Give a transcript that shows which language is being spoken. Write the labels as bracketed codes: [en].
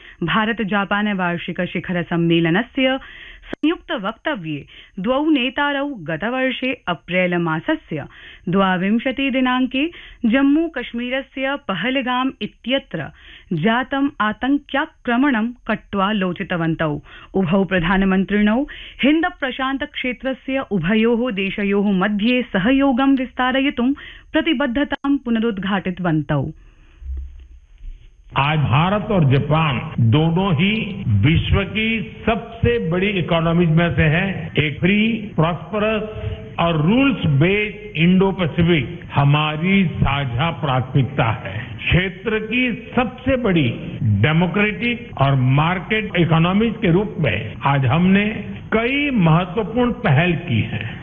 [sa] Bharata Japan वार्षिक शिखर सम्मेलनस्य संयुक्त वक्तव्ये द्वौ नेतारौ गतवर्षे अप्रैल मासस्य द्वाविंशति दिनांके जम्मू कश्मीरस्य पहलगाम इत्यत्र जातम् आतंक्याक्रमणं कट्वा लोचितवन्तौ। उभौ प्रधानमन्त्रिणौ हिन्द प्रशांत क्षेत्रस्य उभयोः देशयोः मध्ये सहयोगं विस्तारयितुं प्रतिबद्धतां पुनरुद्घाटितवन्तौ। [hi] आज भारत और जापान दोनों ही विश्व की सबसे बड़ी इकोनॉमीज में से हैं। एक [en] free prosperous [hi] और [en] rules based Indo Pacific [hi] हमारी साझा प्राथमिकता है। क्षेत्र की सबसे बड़ी डेमोक्रेटिक और मार्केट इकोनॉमीज के रूप में आज हमने कई महत्वपूर्ण पहल की है।